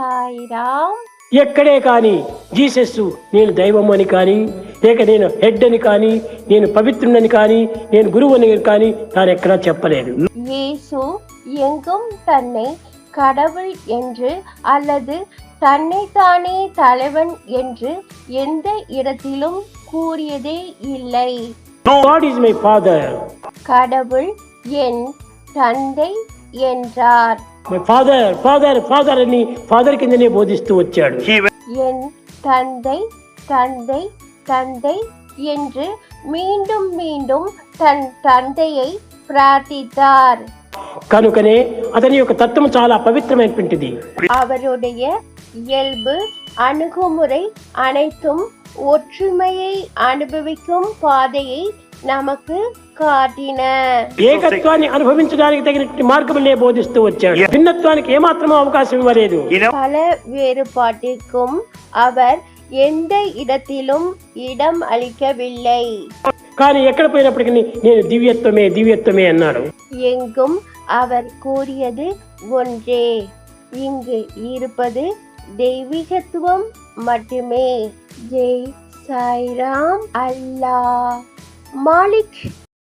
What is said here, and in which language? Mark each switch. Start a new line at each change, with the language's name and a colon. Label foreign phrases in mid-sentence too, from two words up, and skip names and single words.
Telugu: సాయిరామ్. ఎక్కడే కానీ జీసస్ నేను దైవం అని కానీ, లేక నేను హెడ్ అని కానీ, నేను పవిత్రుడని కానీ, నేను గురువు అని కానీ తాను ఎక్కడా చెప్పలేదు.
Tamil: இயேசு எங்கும் தன்னை கடவுள் என்று அல்லது தன்னைத்தானே தலைவன் என்று எந்த இடத்திலும் கூறியதே இல்லை.
English: God is my father.
Tamil: கடவுள் என் தந்தை என்றார்.
English: My father, father, father
Telugu: అని ఫాదర్ కిందనే బోధిస్తూ వచ్చాడు.
Tamil: என் தந்தை தந்தை தந்தை என்று மீண்டும் மீண்டும் தன் தந்தையை பிரார்த்தித்தார்.
Telugu: కనుకనే అతని యొక్క తత్వం చాలా పవిత్రమైనటువంటిది.
Tamil: அவருடைய இயல்பு அணுகுமுறை அனைத்தும் ஒற்றுமையை அனுபவிக்கும் பாதையை நமக்கு காட்டின.
Telugu: ఏకత్వాన్ని అనుభవించడానికి తగిన మార్గములే బోధిస్తూ వచ్చాడు. భిన్నత్వానికి ఏమాత్రం అవకాశం ఇవ్వలేదు.
Tamil: பல வேறுபாட்டிற்கும் அவர் எந்த இடத்திலும் இடம் அளிக்கவில்லை.
Telugu: కానీ ఎక్కడ పోయినప్పటికీ నేను దివ్యత్వమే దివ్యత్వమే అన్నాడు.
Tamil: எங்கும் அவர் கூறியது ஒன்றே, இங்கு இருப்பது தெய்வீகத்துவம் மட்டுமே. ஜெய் சாய்ராம். அல்லாஹ் மாலிக்.